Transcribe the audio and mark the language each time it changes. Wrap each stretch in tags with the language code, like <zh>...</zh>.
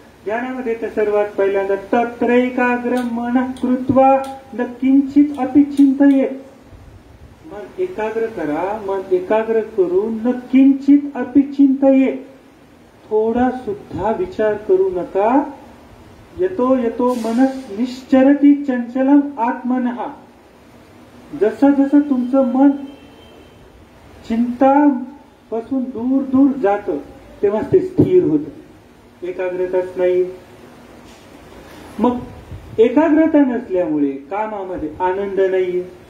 <mr>ध्यानामध्ये तर सर्वात पहिल्यांदा</mr> <sa>तत्र एकाग्र मन कृत्वा न किंचित अपि चिंतयेत.</sa> <mr>मन एकाग्र करा. मन एकाग्र करून</mr> <sa>न किंचित अपि चिंतयेत.</sa> <mr>थोडा सुद्धा विचार करू नका.</mr> <sa>यतो यतो मनस निश्चरती चंचलम आत्मनः.</sa> <mr>जसं जसं तुमचं मन चिंतापासून दूर दूर जातं तेव्हा ते स्थिर होतं. एकाग्रताच नाही. मग एकाग्रता नसल्यामुळे कामामध्ये आनंद नाहीये.</mr>